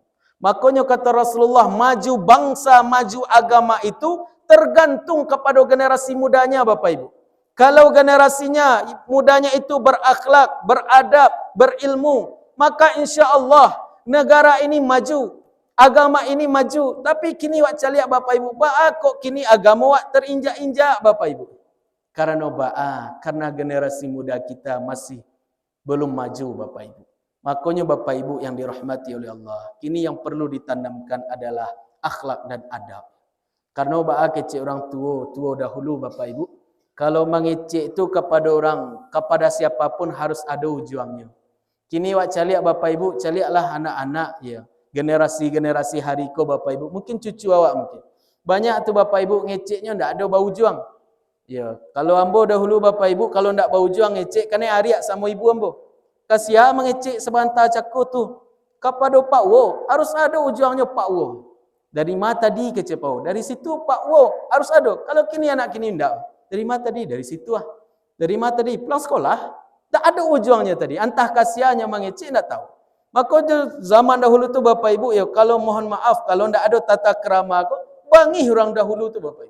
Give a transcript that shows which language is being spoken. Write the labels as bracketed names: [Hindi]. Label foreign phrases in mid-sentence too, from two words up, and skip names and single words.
[Indonesian] Makanya kata Rasulullah, maju bangsa, maju agama itu tergantung kepada generasi mudanya Bapak Ibu. Kalau generasinya mudanya itu berakhlak, beradab, berilmu, maka [Arabic] insya Allah [Indonesian] negara ini maju, agama ini maju. [Minangkabau] Tapi kini wak caliak Bapak Ibu, kok kini agama wak terinjak-injak Bapak Ibu. [Indonesian] Karena generasi muda kita masih belum maju Bapak Ibu. Makanya Bapak Ibu yang dirahmati oleh Allah, kini yang perlu ditanamkan adalah akhlak dan adab. Karena kecik orang tua dahulu Bapak Ibu, kalau mengecek itu kepada siapapun harus ada ujungnya. [Minangkabau] Kini wak caliak Bapak Ibu, caliaklah anak-anak generasi hariko Bapak Ibu, mungkin cucu awak mungkin. Banyak tu Bapak Ibu ngeceknya ndak ada bau juang. Ya, kalau ambo dahulu Bapak Ibu kalau ndak bau juang ngecek kena ariak sama ibu ambo. Kasia mengecek sebentar caku tu. Kepada Pak Wo, harus ada ujungnya Pak Wo. Dari mata di kecek Pak Wo. Dari situ Pak Wo harus ada. Kalau kini anak kini ndak. Dari mata di, dari situ ah. Dari mata di, pulang sekolah. [Indonesian] Tak ada ujungnya tadi. Entah kasihannya mengecek ndak tahu. Maka zaman dahulu tu Bapak Ibu kalau mohon maaf kalau ndak ada tata krama bangi orang dahulu tu Bapak Ibu.